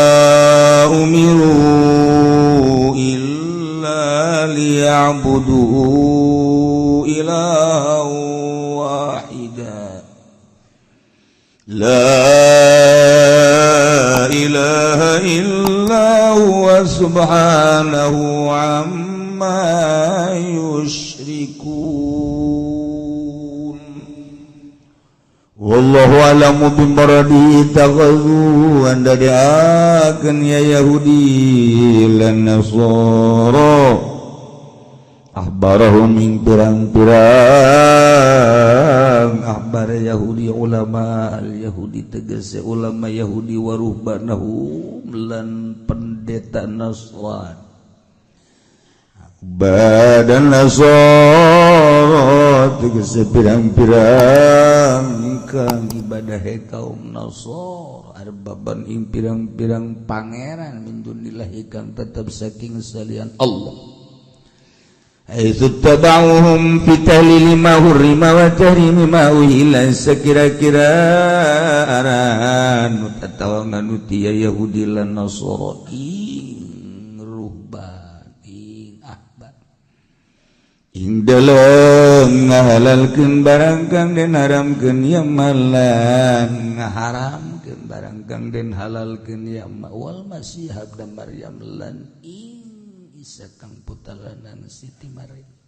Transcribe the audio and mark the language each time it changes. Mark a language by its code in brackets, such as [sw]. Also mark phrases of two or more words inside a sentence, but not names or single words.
[ar] أمروا إلا ليعبدوا إلها واحدا لا إله إلا هو سبحانه عما يشركون والله أعلم بمراده اتخذوا [jv] anda diakeun ya Yahudi lan Nasara [ar] أحبارهم من [jv] pirang-pirang ahbar Yahudi [ar] ulama al-Yahudi [jv] tegese ulama Yahudi [ar] wa ruhbanahum [jv] lan pendeta Nasrani badan Nasara tegese pirang-pirang kang ibadah kaum Nasara arbaban ing pirang-pirang pangeran [ar] min dunillahi [jv] kang tetep saking salian Allah [ar] haitsu tabauhum fi tahlil ma hurrima wa tahrim ma uhilla [jv] sakira-kira aran atawa nganuti Yahudi lan Nasara ing dalam ngahalalkeun barang kang den haramkeun ya malan ngaharamkeun barang kang den halalkeun ya [ar] wal masih ibnu Maryam [jv] lan ing Isa kang putranan Siti Maryam